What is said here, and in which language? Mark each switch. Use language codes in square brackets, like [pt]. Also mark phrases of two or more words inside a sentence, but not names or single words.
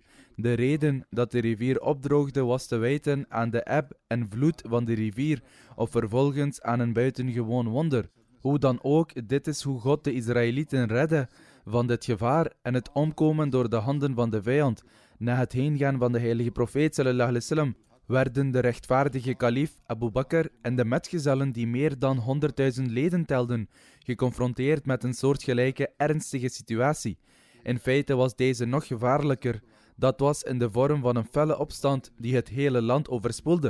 [nl] De reden dat de rivier opdroogde was te wijten aan de eb en vloed van de rivier, of vervolgens aan een buitengewoon wonder. Hoe dan ook, dit is hoe God de Israëlieten redde van dit gevaar en het omkomen door de handen van de vijand. Na het heengaan van de heilige profeet [ar] صلى الله عليه وسلم [nl] werden de rechtvaardige kalif Abu Bakr en de metgezellen die meer dan 100.000 leden telden, geconfronteerd met een soortgelijke ernstige situatie. In feite was deze nog gevaarlijker. Dat was in de vorm van een felle opstand die het hele land overspoelde.